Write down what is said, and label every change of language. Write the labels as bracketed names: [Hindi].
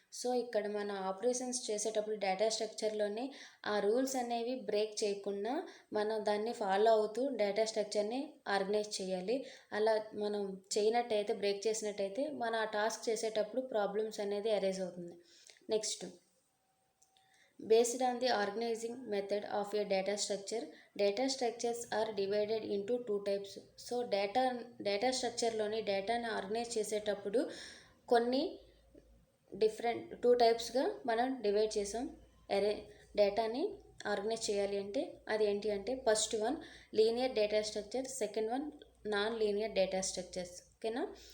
[Telugu] So ఇక్కడ మన operations చేసేటప్పుడు డేటా స్ట్రక్చర్లోనే ఆ రూల్స్ అనేవి బ్రేక్ చేయకుండా మనం దాన్ని ఫాలో అవుతూ డేటా స్ట్రక్చర్ని ఆర్గనైజ్ చేయాలి. అలా మనం చేయనట్టయితే, బ్రేక్ చేసినట్టయితే మన ఆ టాస్క్ చేసేటప్పుడు ప్రాబ్లమ్స్ అనేది అరైజ్ అవుతుంది. [English] Next, based on the organizing method of a data structures are divided into two types. [Telugu] So data స్ట్రక్చర్లోని డేటాని ఆర్గనైజ్ చేసేటప్పుడు కొన్ని టూ టైప్స్గా మనం డివైడ్ చేసాం. డేటాని ఆర్గనైజ్ చేయాలి అంటే అది ఏంటి అంటే first one linear data structure, second one non linear data structures. ఓకేనా.